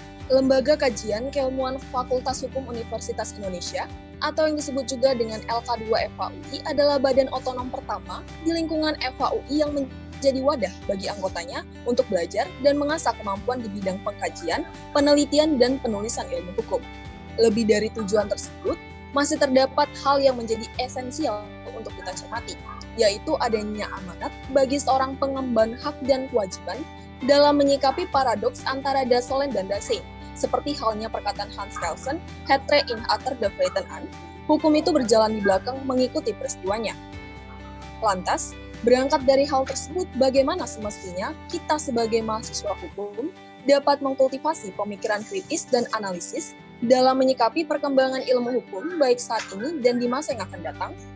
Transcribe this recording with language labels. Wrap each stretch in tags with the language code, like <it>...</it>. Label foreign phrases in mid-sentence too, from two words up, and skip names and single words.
<id>Lembaga Kajian Keilmuan Fakultas Hukum Universitas Indonesia atau yang disebut juga dengan LK2 FHUI adalah badan otonom pertama di lingkungan FHUI yang menjadi wadah bagi anggotanya untuk belajar dan mengasah kemampuan di bidang pengkajian, penelitian, dan penulisan ilmu hukum. Lebih dari tujuan tersebut, masih terdapat hal yang menjadi esensial untuk kita cermati, yaitu adanya amanat bagi seorang pengemban hak dan kewajiban dalam menyikapi paradoks antara Dasein dan Dasein, seperti halnya perkataan Hans Kelsen,</id> <nl>Het recht in achter de feiten aan,</nl> <id>hukum itu berjalan di belakang mengikuti peristiwanya. Lantas, berangkat dari hal tersebut, bagaimana semestinya kita sebagai mahasiswa hukum dapat mengkultivasi pemikiran kritis dan analisis dalam menyikapi perkembangan ilmu hukum baik saat ini dan di masa yang akan datang?</id>